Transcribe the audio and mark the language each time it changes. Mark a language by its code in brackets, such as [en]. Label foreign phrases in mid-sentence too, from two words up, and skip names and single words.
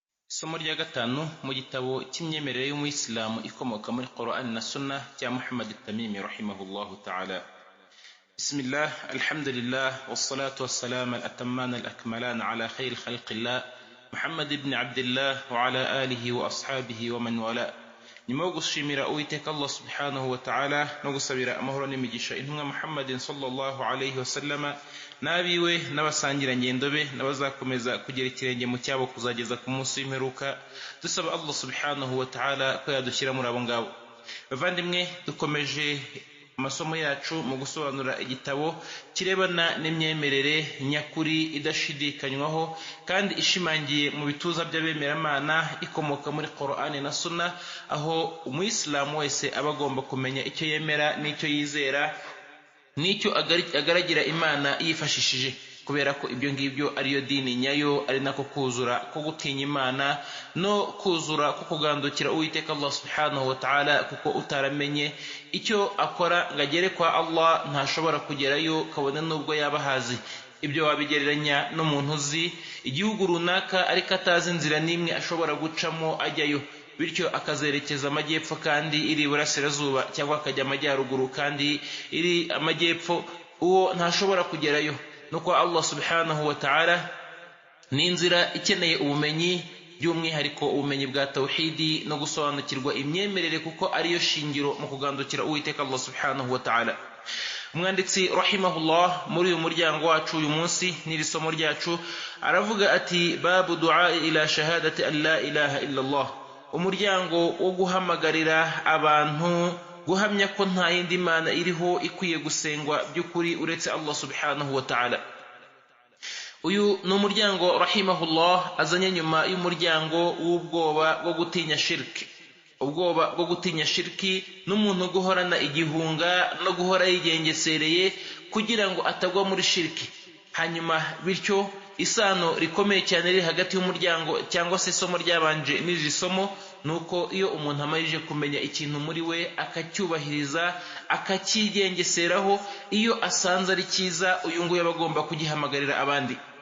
[rw] Isomo rya gatanu mu gitabo cy'imyemerere y'umuyisilamu ikomoka muri Qur'an na Sunnah cya Muhammad at-Tamimi [ar] رحمه الله تعالى. بسم الله الحمد لله والصلاة والسلام الأتمان الأكملان على خير خلق الله محمد بن عبد الله وعلى آله وأصحابه ومن والى. [rw] Nyuma yo gushimira Uwiteka Allah [ar] سبحانه وتعالى [rw] no gusabira amahoro n'imigisha intumwa Muhammadin [ar] صلى الله عليه وسلم [rw] n'abiwe n'abasangira ngendo be n'abazakomeza kugera ikirenge mu cyabo kuzageza ku munsi w'imperuka, dusaba Allah [ar] سبحانه وتعالى [rw] ko yadushyira muri abo ngabo. Bavandimwe, dukomeje amasomo yacu mu gusobanura igitabo kirebana n'imyemerere nyakuri idashidikanywaho kandi ishimangiye mu bituza by'abemeramana ikomoka muri Qur'an na Sunnah, aho umuyisilamu wese aba agomba kumenya icyo yemera n'icyo yizera n'icyo agaragira Imana yifashishije, kubera ko ibyo ngibyo ariyo dini nyayo, ari nako kuzura ko gutinya Imana no kuzura ko kugandukira Uwiteka Allah [ar] سبحانه وتعالى, [rw] kuko utaramenye icyo akora ngo agere kwa Allah ntashobora kugerayo kabone nubwo yaba hazi. Ibyo wabigereranya n'umuntu uzi igihugu runaka ariko atazi inzira n'imwe ashobora gucamo ajyayo, bityo akazerekeza amajyepfo kandi iri iburasirazuba, cyangwa akajya amajyaruguru kandi iri amajyepfo, uwo ntashobora kugerayo. Nuko Allah [ar] سبحانه وتعالى [rw] ni inzira ikeneye ubumenyi, by'umwihariko ubumenyi bwa tawhidi no gusobanukirwa imyemerere, kuko ariyo shingiro mu kugandukira Uwiteka Allah [ar] سبحانه وتعالى. [rw] Umwanditsi rahimahullah muri uyu muryango wacu uyu munsi n'iri somo ryacu aravuga ati: [ar] باب الدعاء إلى شهادة أن لا إله إلا الله, [rw] umuryango wo guhamagarira abantu guhamya ko nta yindi mana iriho ikwiye gusengwa by'ukuri uretse Allah [ar] سبحانه وتعالى. [rw] Uyu ni umuryango rahimahullah azanye nyuma y'umuryango w'ubwoba bwo gutinya shirki. Ubwoba bwo gutinya shirki n'umuntu guhorana igihunga no guhora yigengesereye kugira ngo atagwa muri shirki. Hanyuma bityo isano rikomeye cyane riri hagati y'umuryango cyangwa se isomo ryabanje n'iri somo, nuko iyo umuntu amarije kumenya ikintu muri we akacyubahiriza akakigengeseraho, iyo asanze ari cyiza uyu nguyu aba agomba kugihamagarira abandi.